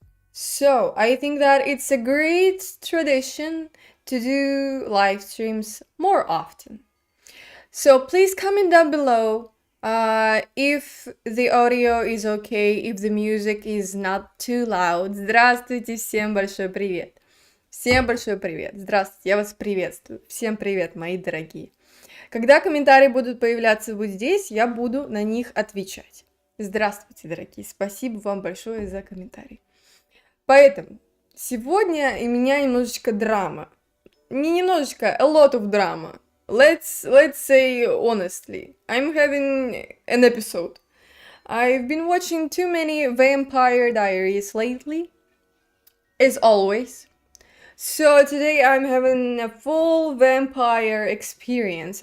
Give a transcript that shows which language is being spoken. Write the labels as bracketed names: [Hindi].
[English] So I think that it's a great tradition to do live streams more often. So please comment down below if the audio is okay, if the music is not too loud. [Russian] Здравствуйте, всем большой привет. Всем большой привет. Здравствуйте, я вас приветствую. Всем привет, мои дорогие. Когда комментарии будут появляться вот здесь, я буду на них отвечать. Здравствуйте, дорогие. Спасибо вам большое за комментарий. Поэтому сегодня у меня немножечко драма. Не немножечко, [English] a lot of drama. Let's say honestly, I'm having an episode. I've been watching too many Vampire Diaries lately, as always. So today I'm having a full vampire experience.